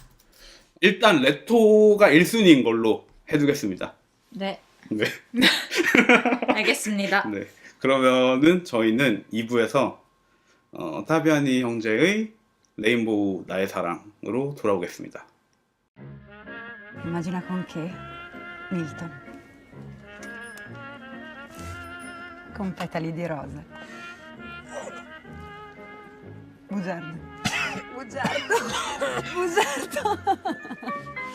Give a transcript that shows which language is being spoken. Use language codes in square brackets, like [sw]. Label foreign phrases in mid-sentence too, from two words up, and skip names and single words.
[ko] 일단 레토가 1순위인 걸로 해두겠습니다. 네, 네. 알겠습니다. 네. 그러면은 저희는 2부에서 타비아니 형제의 레인보우 나의 사랑으로 돌아오겠습니다. [it] Immagina con che, Milton. Con petali di rosa. Bugiardo. Bugiardo. Bugiardo.